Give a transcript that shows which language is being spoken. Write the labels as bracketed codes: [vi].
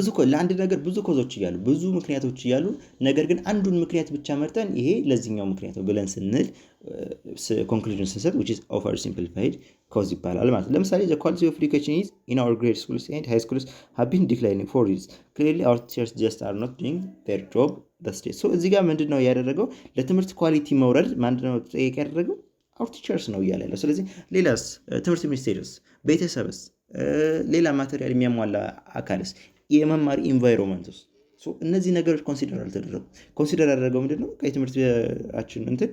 [am] ለአንድ ነገር ብዙ ኮዞች እያሉ ብዙ ምክንያቶች እያሉ ነገር ግን አንዱን ምክንያት ብቻ መርጠን ይሄ ለዚህኛው ምክንያት ነው ብለን ስንል ኮንክሉዥን ስንሰጥ which is over simplified cause ይባላል ማለት ነው። ለምሳሌ [en] the quality of education is in our grade schools and high schools have been declining for years. Clearly our teachers just are not doing their job the state. [am] እዚህ ጋር ምንድነው ያደረገው ለትምህርት ኳሊቲ መውረድ ምንድነው ተጠያቂ ያደረገው our teachers ነው እያለ ያለው። ስለዚህ ሌላስ ትምህርት ሚኒስቴርስ፣ ቤተሰብስ፣ ሌላ ማቴሪያል የሚያሟላ አካልስ፣ የመማር ኢንቫይሮንመንትስ እነዚህ ነገሮች ኮንሲደር አልተደረጉ። ኮንሲደር ያደረገው ምንድነው ከትምህርታችን